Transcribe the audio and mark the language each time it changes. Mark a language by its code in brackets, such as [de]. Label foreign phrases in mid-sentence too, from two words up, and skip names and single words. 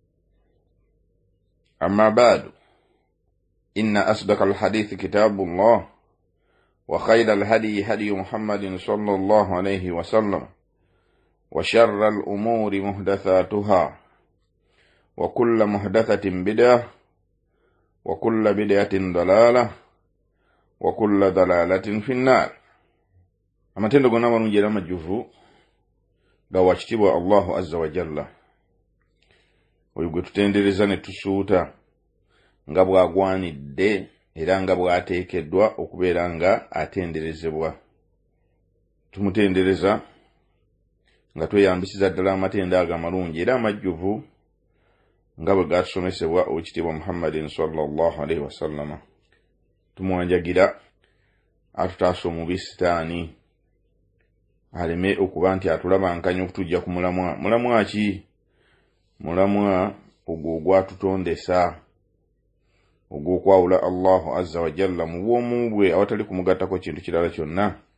[ar] أما بعد إن أصدق الحديث كتاب الله وخير الهدي هدي محمد صلى الله عليه وسلم وشر الأمور محدثاتها وكل محدثة بدعة وكل بدعة ضلالة وكل ضلالة في النار. [lg] amatendo gonna malungi amajjuvu gawakitibwa [ar] الله عز وجل [lg] oyo gwe tutendereza ne tusuuta nga bwagwanidde era nga bwateekeddwa okubeera nga atenderezebwa. Tumutendereza nga tweyambisiza ddala amatendo ago amalungi era amajjuvu nga bwe gatusomesebwa owekitiibwa Muhammadin [ar] صلى الله عليه وسلم. [lg] Tumwanjagira atutaasa omubi sitaani aleme okuba nti atulabankanya okutujja ku mulamwa. Mulamwa ki? Mulamwa ogwo ogwatutondesa ogw'okwawula [ar] الله عز وجل [lg] mu bwomu bwe awatali kumugattako kintu kirala kyonna.